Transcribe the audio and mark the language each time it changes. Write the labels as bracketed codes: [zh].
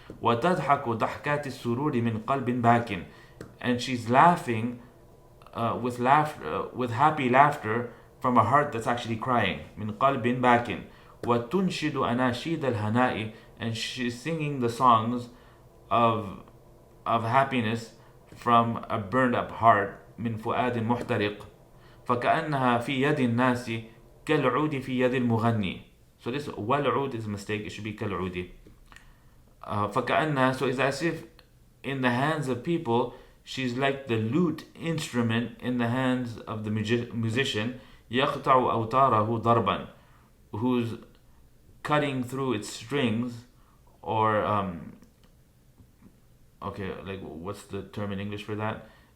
[ar] وتضحك ضحكات السرور من قلب باكٍ, [en] and she's laughing with happy laughter from a heart that's actually crying. [ar] من قلب باكٍ. وتنشد أناشيد الهناء, [en] and she's singing the songs of happiness from a burned up heart. [ar] من فؤاد محترق. فكأنها في يد الناس كالعود في يد المغني. [en] So this والعود is a mistake, it should be كالعود. [ar] فكأنها, [en] so it's as if in the hands of people she's like the lute instrument in the hands of the musician. [ar] يقطع أوتاره ضربا, [en] who's cutting through its strings, or okay, like what's the term in English for that?